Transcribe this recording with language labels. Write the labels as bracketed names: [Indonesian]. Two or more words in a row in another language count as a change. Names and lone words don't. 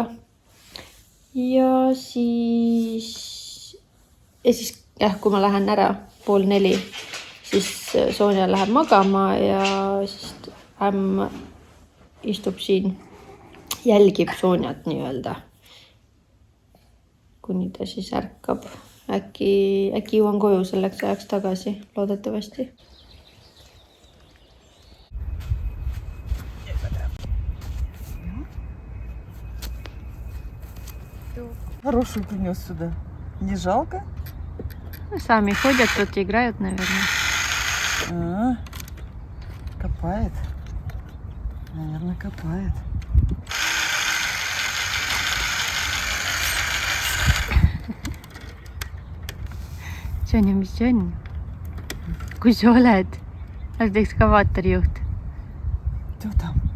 [Estonian] Ja siis, kui ma lähen ära 3:30, siis Sonja läheb magama ja siis istub siin, jälgib Sonjat nii-öelda. Kuni ta siis ärkab. Äkki jõuan koju selleks ajaks tagasi, loodetavasti. [Russian] Хорошую принес сюда. Не жалко? Сами ходят тут и играют, наверное. Копает. Наверное, копает. [Estonian] Sonja, mis see on? Kui sa oled? Oled ekskavaatorijuht. [Russian] Кто там?